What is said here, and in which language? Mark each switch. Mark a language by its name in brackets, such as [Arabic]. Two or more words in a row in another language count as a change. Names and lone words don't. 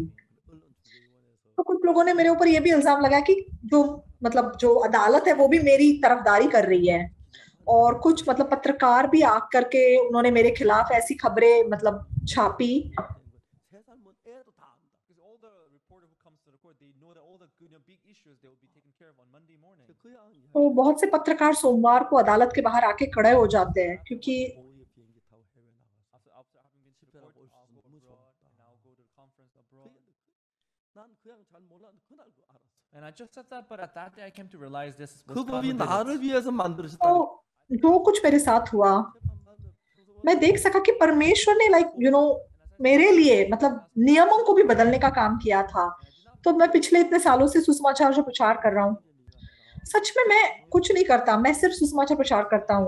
[Hindi] तो कुछ लोगों ने मेरे ऊपर ये भी इल्जाम लगाया कि जो अदालत है वो भी मेरी तरफदारी कर रही है, और कुछ मतलब पत्रकार भी आ करके उन्होंने मेरे खिलाफ ऐसी खबरें मतलब छापी। तो बहुत से पत्रकार सोमवार को अदालत के बाहर आके खड़े हो जाते हैं, क्योंकि [English] And I just said that, but at that day I came to realize this was [Korean] 그 [English] God who [Korean] 법이 [English] did [Korean] 나를 [English] it. [Korean] 위해서 만들어졌다. [Hindi] तो जो कुछ मेरे साथ हुआ, मैं देख सका कि परमेश्वर ने मेरे लिए मतलब नियमों को भी बदलने का काम किया था। तो मैं पिछले इतने सालों से सुसमाचार जो प्रचार कर रहा हूँ, सच में मैं कुछ नहीं करता, मैं सिर्फ सुसमाचार प्रचार करता हूँ।